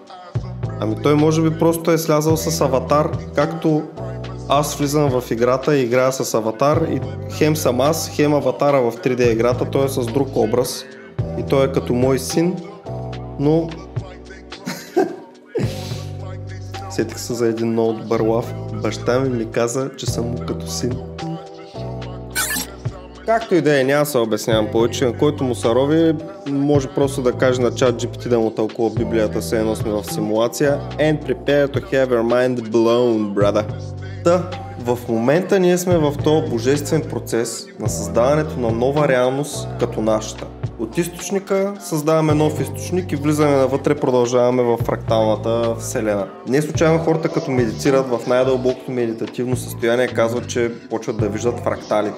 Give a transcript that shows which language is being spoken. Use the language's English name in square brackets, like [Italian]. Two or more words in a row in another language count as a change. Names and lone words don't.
[Bulgarian] Ами той може би просто е слязал с аватар, както аз влизам в играта и играя с аватар и хем съм аз, хем аватара в 3D играта, той е с друг образ и той е като мой син, но сетих се за един много добър лав. Баща ми каза, че съм му като син. Както и да е, няма се обяснявам повече, на който му се рови, може просто да каже на ChatGPT да му тълкува Библията, все едно сме в симулация. [English] And prepare to have your mind blown, brother. [Bulgarian] В момента ние сме в този божествен процес на създаването на нова реалност като нашата. От източника създаваме нов източник и влизаме навътре, продължаваме в фракталната вселена. Не случайно хората като медитират в най-дълбокото медитативно състояние казват, че почват да виждат фракталите.